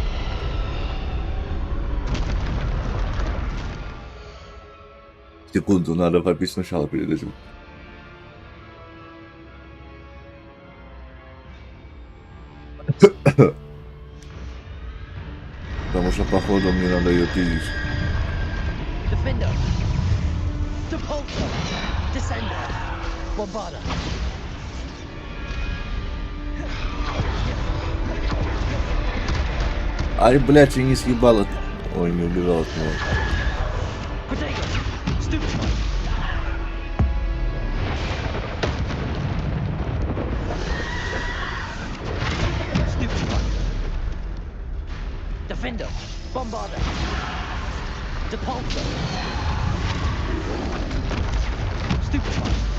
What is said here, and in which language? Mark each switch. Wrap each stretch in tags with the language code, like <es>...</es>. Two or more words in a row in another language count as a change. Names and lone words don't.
<ru>Секунду, надо попить сначала перед этим. Потому что походу мне надо ее пиздить.</ru> <en>Defender. Depulsor. Descender. Bombarder.</en> <ru>Ай, блядь, я не съебал от... Ой, не убежал от него.</ru> <en>Protego. Stupid one. Stupid one. Defender. Bombarder. Depulsor. Stupid one.</en>